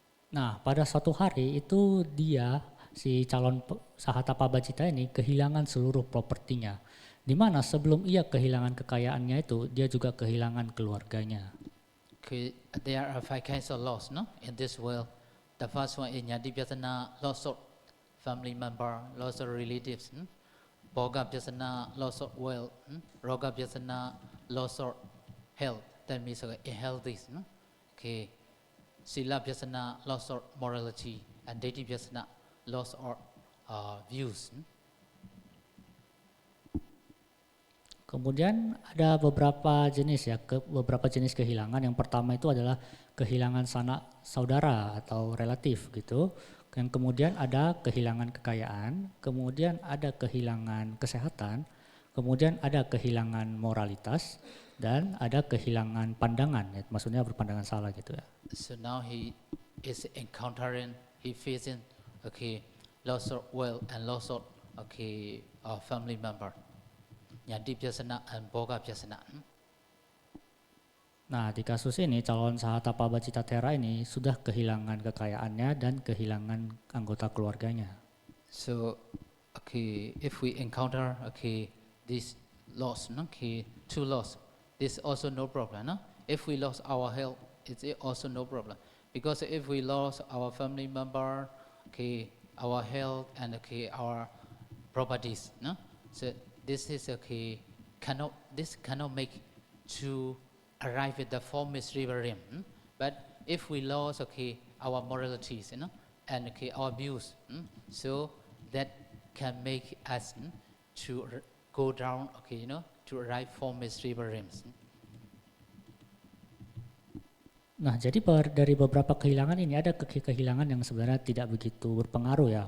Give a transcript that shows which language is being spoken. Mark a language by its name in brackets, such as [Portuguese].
[Indonesian] Nah, pada suatu hari itu si calon Sahata Pabhajita ini kehilangan seluruh propertinya, di mana sebelum ia kehilangan kekayaannya itu dia juga kehilangan keluarganya. [English] There are 5 kinds of loss, in this world. The first one is Nyati Pyasana, loss of family member, loss of relatives. Bhoga Pyasana, loss of wealth. Roga Pyasana, loss of health. That means healthy. Okay. Sila Pyasana, loss of morality. And Deti Pyasana, loss of views. [Indonesian] Kemudian ada beberapa jenis ya, beberapa jenis kehilangan. Yang pertama itu adalah kehilangan sanak saudara atau relatif gitu. Yang kemudian ada kehilangan kekayaan, kemudian ada kehilangan kesehatan, kemudian ada kehilangan moralitas, dan ada kehilangan pandangan. Ya, maksudnya berpandangan salah gitu ya. [English] So now he is encountering, he facing loss of wealth and loss of family member. Nyati Pyasana and Bhoga Pyasana. [Indonesian] Nah, di kasus ini calon Sahatapa Bacitathera ini sudah kehilangan kekayaannya dan kehilangan anggota keluarganya. [English] So, if we encounter this loss, two loss, this also no problem. If we lost our health, it's also no problem. Because if we lost our family member, our health and our properties, so this is cannot make to arrive at the formless river rim. But if we lost our moralities, and our views, so that can make us to go down, to arrive formless river rims. [Indonesian] Nah, jadi dari beberapa kehilangan ini ada kehilangan yang sebenarnya tidak begitu berpengaruh ya.